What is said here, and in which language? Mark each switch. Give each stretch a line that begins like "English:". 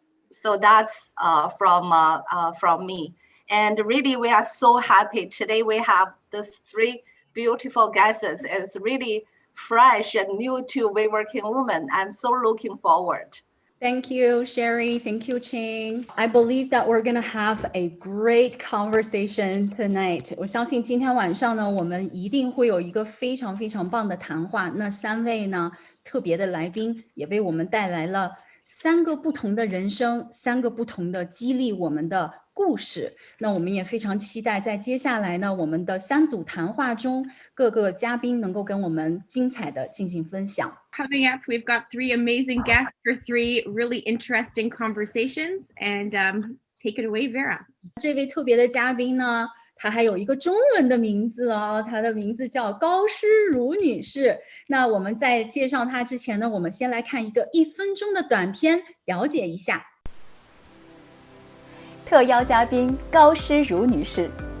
English: So that's from me. And really, we are so happy today. We have these 3 beautiful guests. It's really fresh and new to WeWorking Women. I'm so looking forward. Thank you, Sherry. Thank you, Ching. I believe that we're going to have a great conversation tonight.
Chinese: 我相信今天晚上呢，我们一定会有一个非常非常棒的谈话。那3位呢，特别的来宾也为我们带来了3个不同的人生，3个不同的激励我们的故事。那我们也非常期待在接下来呢，我们的3组谈话中，各个嘉宾能够跟我们精彩的进行分享。
English: Coming up, we've got 3 amazing guests for 3 really interesting conversations. And take it away, Vera.
Chinese: 这位特别的嘉宾呢，她还有一个中文的名字哦，她的名字叫高诗如女士。那我们在介绍她之前呢，我们先来看一个1分钟的短片，了解一下。特邀嘉宾高诗如女士。